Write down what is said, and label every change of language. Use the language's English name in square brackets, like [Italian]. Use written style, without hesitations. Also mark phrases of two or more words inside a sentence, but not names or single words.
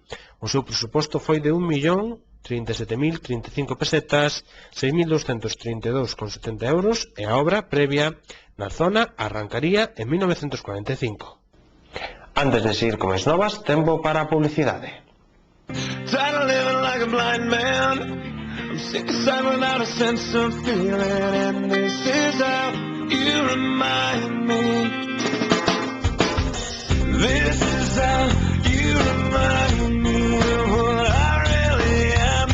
[Galician] O seu presuposto foi de 1.037.035 pesetas, 6.232,70 euros e a obra previa na zona arrancaría en 1945. Antes de seguir con as novas, tempo para a publicidade. [English] I'm sick aside without a sense of feeling, and this is how you remind me. This is how you remind me of what I really am.